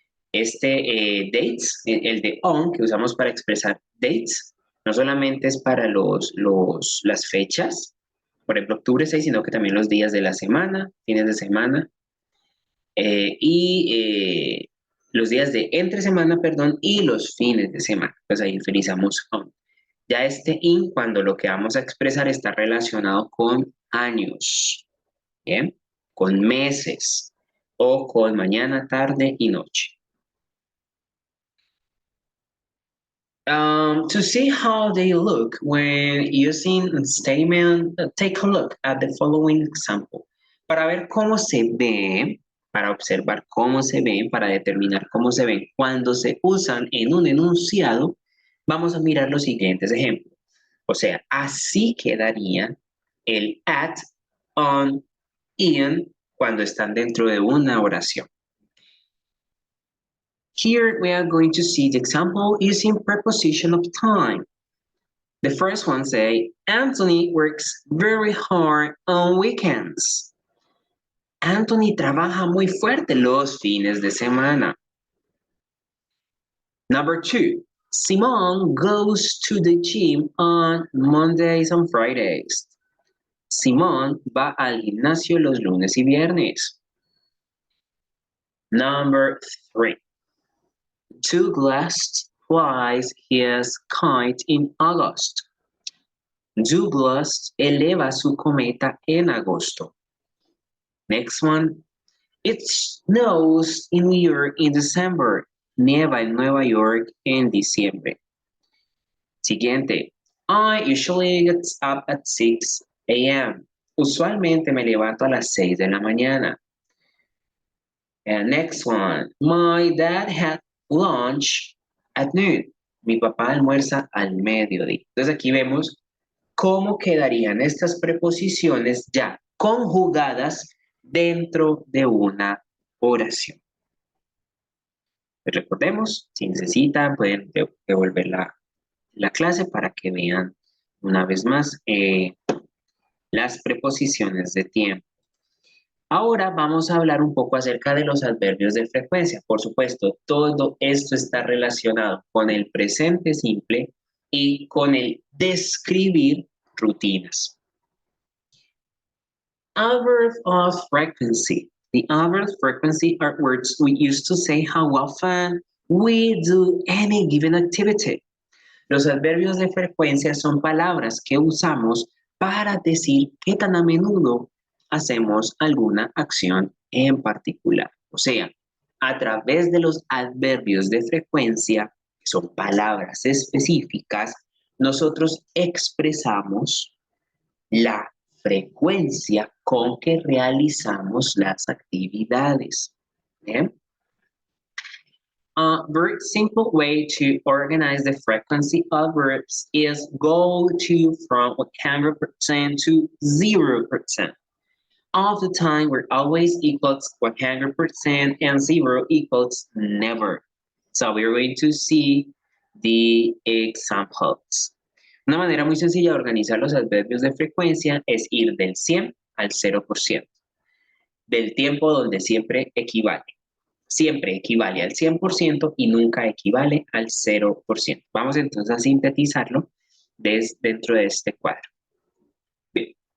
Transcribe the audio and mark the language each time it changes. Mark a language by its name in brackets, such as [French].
[Spanish] Este dates, el de on que usamos para expresar dates, no solamente es para las fechas, por ejemplo, octubre 6, sino que también los días de la semana, fines de semana, los días de entre semana, perdón, y los fines de semana. Pues ahí utilizamos on. Ya este in, cuando lo que vamos a expresar está relacionado con años, ¿bien? Con meses o con mañana, tarde y noche. [English] To see how they look when using a statement, take a look at the following example. [Spanish] Para ver cómo se ven, para observar cómo se ven, para determinar cómo se ven cuando se usan en un enunciado, vamos a mirar los siguientes ejemplos. O sea, así quedaría el at, on, in cuando están dentro de una oración. [English] Here we are going to see the example using preposition of time. The first one say, Anthony works very hard on weekends. [Spanish] Anthony trabaja muy fuerte los fines de semana. [English] Number 2, Simon goes to the gym on Mondays and Fridays. [Spanish] Simón va al gimnasio los lunes y viernes. [English] Number 3, Douglas flies his kite in August. [Spanish] Douglas eleva su cometa en agosto. [English] Next one. It snows in New York in December. [Spanish] Nieva en Nueva York en diciembre. Siguiente. [English] I usually get up at 6 a.m. [Spanish] Usualmente me levanto a las 6 de la mañana. [English] And next one. My dad had lunch at noon. [Spanish] Mi papá almuerza al mediodía. Entonces aquí vemos cómo quedarían estas preposiciones ya conjugadas dentro de una oración. Recordemos, si necesitan, pueden devolver la clase para que vean una vez más las preposiciones de tiempo. Ahora vamos a hablar un poco acerca de los adverbios de frecuencia. Por supuesto, todo esto está relacionado con el presente simple y con el describir rutinas. [English] Adverb of frequency. The adverb frequency are words we use to say how often we do any given activity. [Spanish] Los adverbios de frecuencia son palabras que usamos para decir qué tan a menudo hacemos alguna acción en particular. O sea, a través de los adverbios de frecuencia, que son palabras específicas, nosotros expresamos la frecuencia con que realizamos las actividades. ¿Bien? [English] A very simple way to organize the frequency of verbs is go to from 100% to 0%. All the time, we're always equals 100% and 0 equals never. So we're going to see the examples. [Spanish] Una manera muy sencilla de organizar los adverbios de frecuencia es ir del 100 al 0%, del tiempo donde siempre equivale. Siempre equivale al 100% y nunca equivale al 0%. Vamos entonces a sintetizarlo dentro de este cuadro. Bien.